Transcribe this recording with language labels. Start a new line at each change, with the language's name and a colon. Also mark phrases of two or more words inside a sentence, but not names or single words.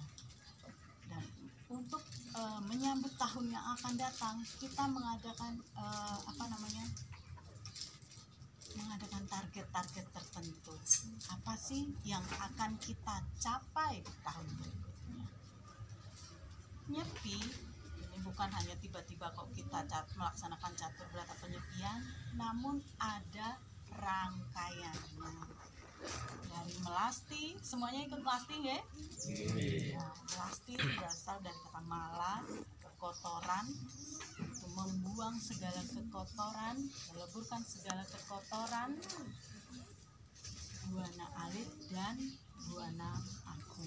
Indonesian: Dan untuk menyambut tahun yang akan datang, kita mengadakan mengadakan target-target tertentu. Apa sih yang akan kita capai di tahun berikutnya? Nyepi ini bukan hanya tiba-tiba kok kita melaksanakan catur berata penyepian, namun ada rangkaiannya. Dari melasti, semuanya ikut melasti nggak? Nah, melasti berasal dari kata mala, kekotoran, itu membuang segala kekotoran, meleburkan segala kekotoran, buana alit dan buana aku.